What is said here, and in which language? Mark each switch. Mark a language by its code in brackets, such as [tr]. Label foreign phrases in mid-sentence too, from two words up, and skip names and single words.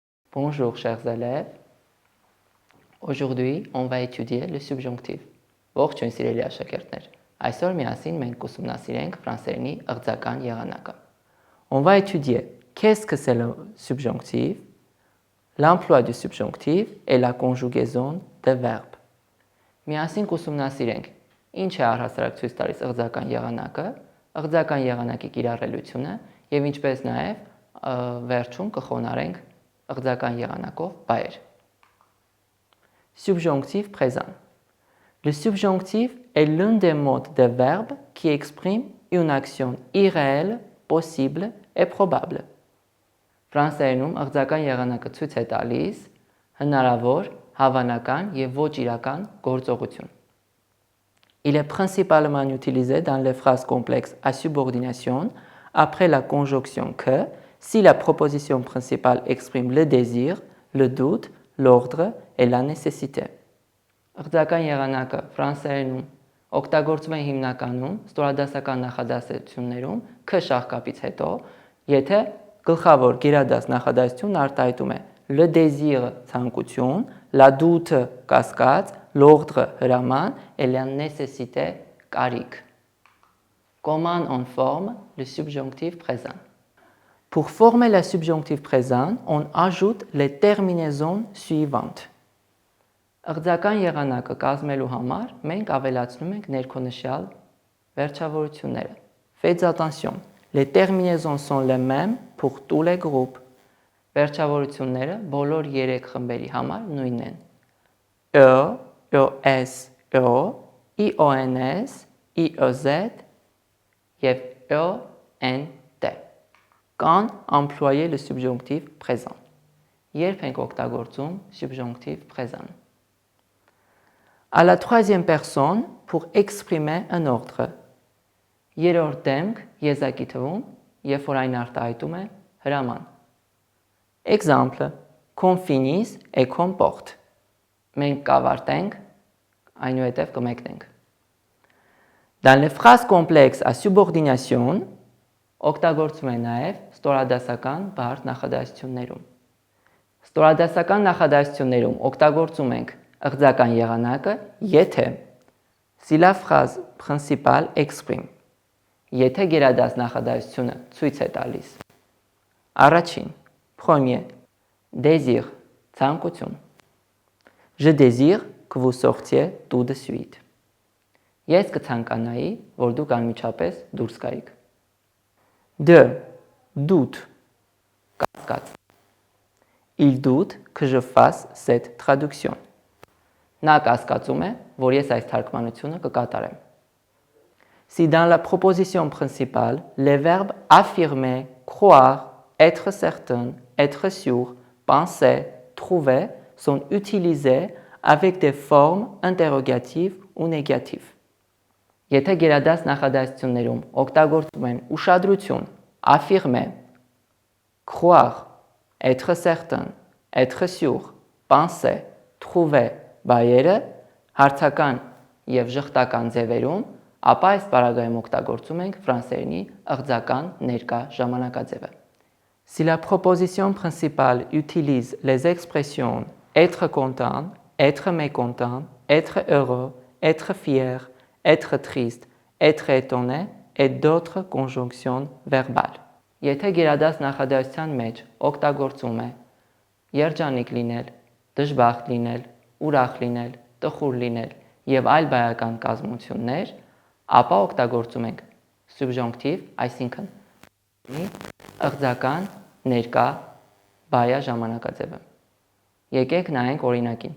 [fr] Bonjour chers élèves. Aujourd'hui, on va étudier le subjonctif. [hy] Ողջույն սիրելի աշակերտներ։ Այսօր միասին մենք կուսումնասիրենք ֆրանսերենի ըղձական եղանակը։ [fr] On va étudier qu'est-ce que c'est le subjonctif, l'emploi du subjonctif et la conjugaison des verbes. [hy] Միասին կուսումնասիրենք ինչ է առհասարակ ցույց տալիս ըղձական եղանակը, ըղձական եղանակի կիրառելությունը եւ ինչպես նաեւ վերջում կխոնարհենք ըղձական եղանակով բայեր։ [fr] Subjonctif présent. Le subjonctif est l'un des modes de verbe qui exprime une action irréelle, possible et probable. [hy] Ֆրանսերենում ըղձական եղանակը ցույց է տալիս հնարավոր, հավանական եւ ոչ իրական գործողություն։ [fr] Il est principalement utilisé dans les phrases complexes à subordination après la conjonction que si la proposition principale exprime le désir, le doute, l'ordre et la nécessité. [hy] Ըղձական եղանակը ֆրանսերենում օգտագործվում է հիմնականում ստորադասական նախադասություններում ք շաղկապից հետո, եթե գլխավոր գերադաս նախադասությունն արտահայտում է [fr] le désir [hy] ցանկություն, [fr] la doute [hy] կասկած, l'ordre հրաման [fr] et la nécessité [hy] կարիք. [fr] Comment on forme le subjonctif présent? Pour former le subjonctif présent, on ajoute les terminaisons suivantes. [hy] Ըղձական եղանակը կազմելու համար մենք ավելացնում ենք ներքոնշյալ վերջավորությունները. [fr] Faites attention, les terminaisons sont les mêmes pour tous les groupes. [hy] Վերջավորությունները բոլոր 3 խմբերի համար նույնն են. [fr] ES, IONS, IOZ եւ ENT. Quand employer le subjonctif présent? [hy] Երբ ենք օգտագործում [fr] subjonctif présent? À la troisième personne pour exprimer un ordre. [hy] Երրորդ դեմք եզակի թվում, երբ որ այն արտահայտում է հրաման. [fr] Exemple, qu'on finisse et qu'on porte. [hy] Մենք կավարտենք, այնուհետև կմեկնենք. [fr] Dans les phrases complexes à subordination, [hy] օգտագործվում է նաև ստորադասական բարդ նախադասություններում. Ստորադասական նախադասություններում օգտագործում ենք ըղձական եղանակը, եթե [fr] si la phrase principale exprime. [hy] Եթե գերադաս նախադասությունը ցույց է տալիս. Առաջին, [fr] premier, désir, ցանկություն. Je désire que vous sortiez tout de suite. [hy] Ես կցանկանայի, որ դուք անմիջապես դուրս գայիք. 2. [fr] Doute, կասկած. Il doute que je fasse cette traduction. [hy] Նա կասկածում է, որ ես այս թարգմանությունը կկատարեմ. [fr] Si dans la proposition principale, les verbes affirmer, croire, être certain, être sûr, penser, trouver sont utilisés avec des formes interrogatives ou négatives. [hy] Եթե գերադաս նախադասություններում օգտագործում են ուշադրություն, [fr] affirmer, croire, être certain, être sûr, penser, trouver [hy] բայերը հարցական եւ ժխտական ձևերում, ապա այս բառագայում օգտագործում ենք ֆրանսերենի ըղձական ներկա ժամանակաձևը. [fr] Si la proposition principale utilise les expressions être content, être mécontent, être heureux, être fier, être triste, être étonné et d'autres conjonctions verbales. [hy] Եթե գերադաս նախադասության մեջ օգտագործում է երջանիկ լինել, դժբախտ լինել, ուրախ լինել, տխուր լինել եւ այլ բայական կազմություններ, ապա օգտագործում ենք subjonctif, այսինքն ըղձական ներկա բայա ժամանակաձևը։ Եկեք նայենք օրինակին.